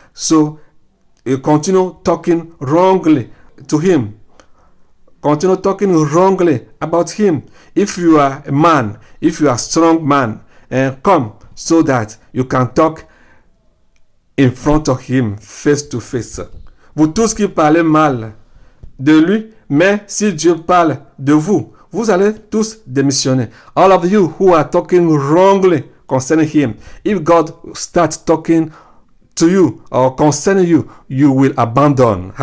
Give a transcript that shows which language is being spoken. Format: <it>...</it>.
<en>So you continue talking wrongly to him. Continue talking wrongly about him. If you are a man, if you are a strong man, come so that you can talk in front of him, face to face.</en> <fr>Vous tous qui parlez mal de lui, mais si Dieu parle de vous, vous allez tous démissionner.</fr> <en>All of you who are talking wrongly concerning him, if God starts talking to you or concerning you, you will abandon.</en>